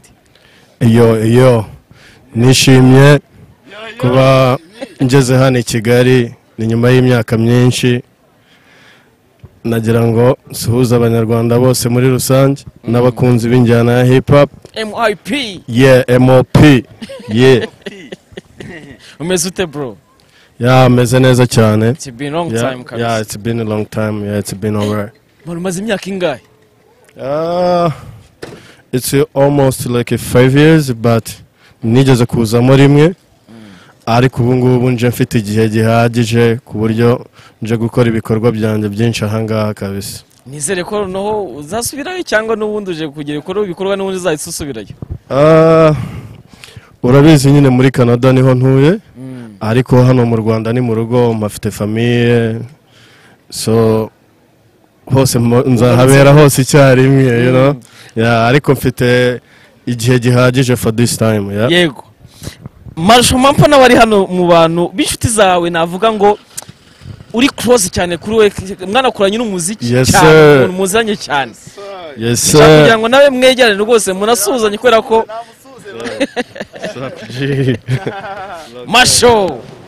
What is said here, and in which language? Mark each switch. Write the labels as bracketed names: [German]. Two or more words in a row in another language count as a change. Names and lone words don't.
[Kinyarwanda] Iyo nishimye kuba ngeze hano i Kigali ni nyuma y'imyaka myinshi. Nagira ngo suhuza abanyarwanda bose muri rusange n'abakunzi b'injyana ya hip hop. MIP. MOP. Umeze ute bro? Meze neza cyane. [English] It's been a long time [Kinyarwanda] kabisa. [English] It's been a long time. It's been alright. [Kinyarwanda] Umaze imyaka ingahe? [English] It's almost like 5 years, but [Kinyarwanda] nigeze kuzamo rimwe. Ariko ubu ngubu nje mfite igihe gihagije ku buryo nje gukora ibikorwa byanjye byinshi ahangaha kabisa. Nizere ko noneho uzasubirayo cyangwa n'ubundi uje kugira ibikorwa n'ubundi uzahita usubirayo? Urabizi nyine muri Canada niho ntuye, ariko hano mu Rwanda ni mu rugo, mfite famille, so hose nzahabera hose icyarimwe, [English] you know. [Kinyarwanda] Ariko mfite igihe gihagije [English] for this time. [Kinyarwanda] Yego. Marusho Mampa nawe ari hano mu bantu b'inshuti zawe, navuga ngo uri close cyane kuri we, mwana kuranye n'umuziki cyane, muzanye cyane. [English] Yes sir. [Kinyarwanda] Kugira ngo nawe mwegerane rwose munasuzanye kubera ko Masho.